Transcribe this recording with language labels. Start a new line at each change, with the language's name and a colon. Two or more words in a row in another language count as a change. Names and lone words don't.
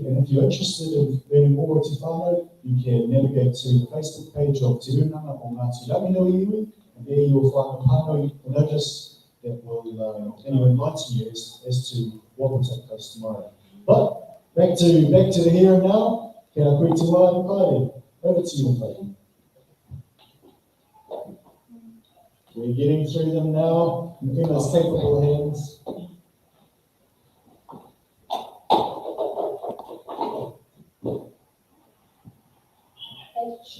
English: And if you're interested in learning more about Te Whānau, you can navigate to the Facebook page of Te Runanga o Ngāti Ranginui Iwi, and there you'll find the whānau notice that will enlighten you as to what will take place tomorrow. But Back to the here and now.
Māori: Kia koe te wā, Makaere.
English: Over to you, Makaere. We're getting through them now. In those capable hands. H.